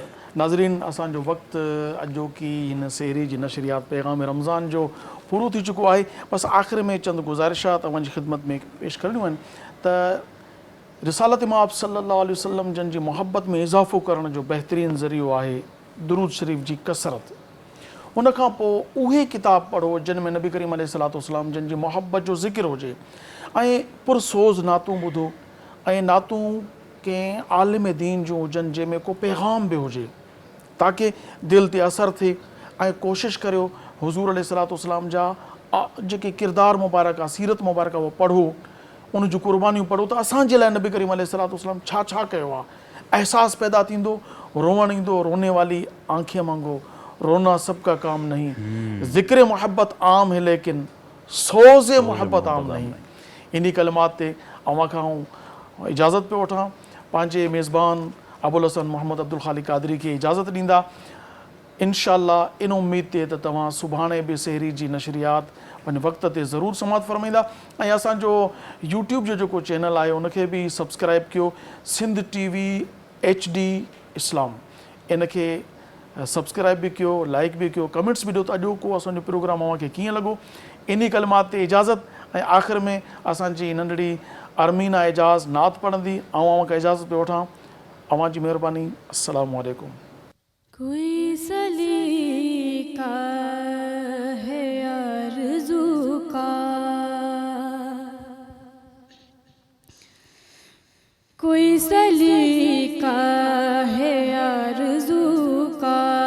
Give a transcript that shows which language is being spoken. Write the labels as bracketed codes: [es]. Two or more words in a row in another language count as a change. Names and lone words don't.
[sd] ناظرین, آسان جو وقت جو کی سحری جی نشریات پیغام رمضان جو پورو تھی چکو ہے, بس آخر میں چند گزارشات اونجی خدمت میں پیش کرنی ون. تو رسالت مآب [ar] صلی اللہ علیہ وسلم [sd] جن جی محبت میں اضافو کرن جو بہترین ذریعہ ہے درود شریف جی کثرت, उन खां पोइ उहे किताब पढ़ो जिन में नबी करीम अलैहिस्सलाम जिन जी मोहब्बत जो ज़िक्र हुजे ऐं पुरसोज़ नातूं ॿुधो ऐं नातूं कंहिं आलिम दीन जूं हुजनि जंहिंमें को पैगाम बि हुजे ताकी दिलि ते असरु थिए ऐं कोशिशि करियो हुज़ूर अलैहिस्सलाम जा जेके किरदार मुबारक आहे सीरत मुबारक आहे उहो पढ़ो उन जूं क़ुर्बानियूं पढ़ो त असांजे लाइ नबी करीम अलैहिस्सलाम छा छा कयो आहे अहसासु पैदा थींदो रोअणु ईंदो [ur] رونے والی آنکھیں مانگو رونا سب کا کام نہیں ذکر محبت عام ہے لیکن سوز محبت عام نہیں [sd] इन कलमात ते अवां खां इजाज़त पियो वठां पंहिंजे मेज़बान अबुल हसन मोहम्मद अब्दुल ख़ालिक क़ादरी खे इजाज़त ॾींदा इंशाअल्लाह इन उम्मीद ते त तव्हां सुभाणे बि सहरी जी नशरियात पंहिंजे वक़्त ते ज़रूरु समात फरमाईंदा ऐं असांजो यूट्यूब जो जेको चैनल आहे उनखे बि सब्सक्राइब कयो सिंध TV HD इस्लाम इनखे सब्सक्राइब बि कयो लाइक बि कयो कमेंट्स बि ॾियो त अॼोको असांजो प्रोग्राम अव्हांखे कीअं लॻो इन कलमात ते इजाज़त ऐं आख़िर में असांजी नंढड़ी अरमीना एजाज़ नात पढ़ंदी ऐं अव्हांखे इजाज़त पियो वठां अव्हां जी महिरबानी [ar] السلام عليكم [ur] کوئی سلیقہ ہے آرزو کا کوئی سلیقہ ہے آرزو کا